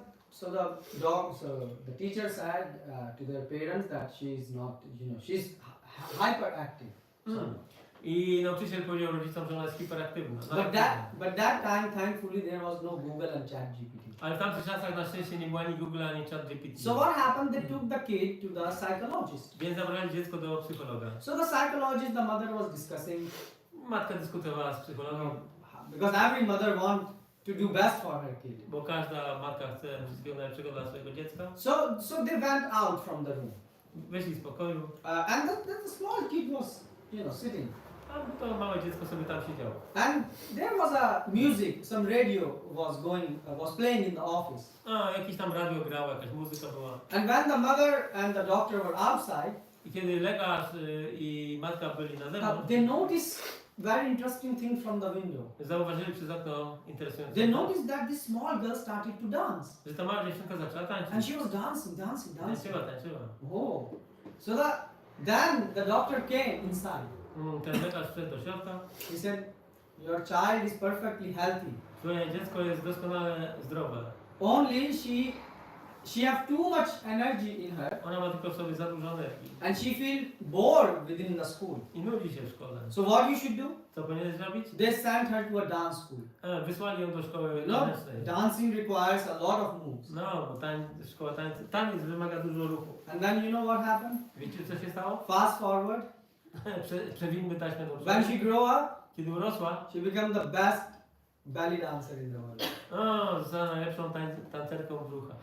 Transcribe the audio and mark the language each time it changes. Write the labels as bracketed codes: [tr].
[en] So the teacher said to their parents that she is not, you know, she's hyperactive. [pl] I nauczyciel powiedział rodzicom, że ona jest hiperaktywna. [en] But that time, thankfully, there was no Google and ChatGPT. [pl] Ale w tamtych czasach na szczęście nie było ani Google, ani ChatGPT. [en] So what happened? They took the kid to the psychologist. [pl] Więc zabrali dziecko do psychologa. [en] So the psychologist, the mother was discussing, [pl] Matka dyskutowała z psychologiem, [en] because every mother wants to do best for her kid. [pl] bo każda matka chce wszystkiego najlepszego dla swojego dziecka. [en] So they went out from the room, [pl] Wyszli z pokoju, [en] and the small kid was, you know, sitting. [pl] a to małe dziecko sobie tam siedziało. [en] And there was a music, some radio was playing in the office. [pl] A, jakieś tam radio grało, jakaś muzyka była. [en] And when the mother and the doctor were outside, [pl] I kiedy lekarz i matka byli na zewnątrz, [en] they noticed very interesting thing from the window. [pl] zauważyli przez okno interesujące. [en] They noticed that this small girl started to dance. [pl] Że ta mała dziewczynka zaczęła tańczyć. [en] And she was dancing. [pl] Tańczyła. [en] Oh. So then the doctor came inside. [pl] Ten lekarz wszedł do środka. [en] He said, your child is perfectly healthy. [pl] Twoje dziecko jest doskonale zdrowe. [en] Only she have too much energy in her, [pl] Ona ma tylko w sobie za dużo energii. [en] and she feel bored within the school. [pl] I nudzi się w szkole. [en] So what you should do? [pl] Co powinieneś zrobić? [en] They sent her to a dance school. [pl] Wysłali ją do szkoły [en] No, [pl] tanecznej. [en] dancing requires a lot of moves. [pl] No, bo szkoła taniec wymaga dużo ruchu. [en] And then you know what happened? [pl] Wiecie co się stało? [en] Fast forward. [pl] Przewinmy taśmę do [en] When [pl] przodu. [en] she grow up, [pl] Kiedy urosła, [en] she became the best belly dancer in the world. [pl] została najlepszą tancerką brzucha.